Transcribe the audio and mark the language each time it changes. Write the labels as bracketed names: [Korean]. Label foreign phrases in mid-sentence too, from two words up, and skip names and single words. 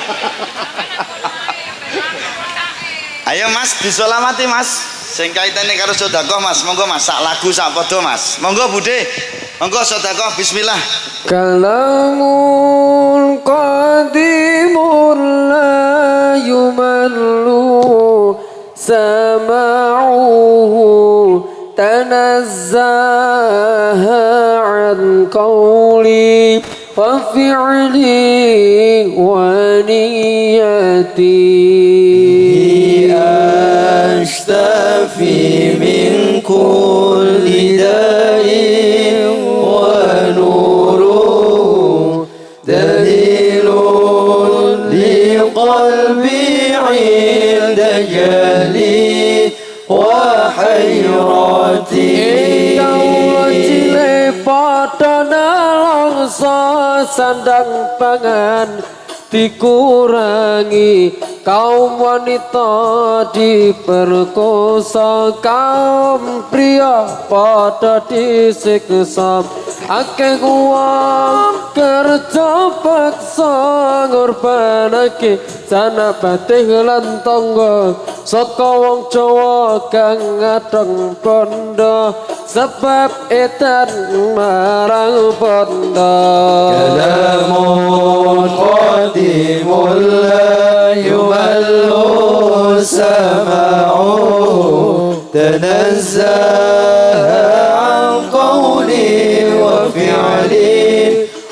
[Javanese] Ayo Mas disolawati Mas. Sing kaitane karo sedekah Mas. Monggo Mas sak lagu sak padha Mas. Monggo Budhe. Monggo sedekah bismillah. [Arabic] كلام قديم يمل سمعه تنزه عن قولي وفعلي ونيتي أشتفي من كل داء ونوره دليل لقلبي عند جهلي وحيرتي [Javanese] pada nalangsa sandang pangan dikurangi, kaum wanita diperkosa, kaum pria pada disiksa, akeh wong kerja paksa ngorbanake sanabate lan tangga saka wong Jawa kang ngadeng bondo sebab edan marang bondo. [Arabic] كلام قديم لا يمل سماعه تنزه عن قولي وفعلي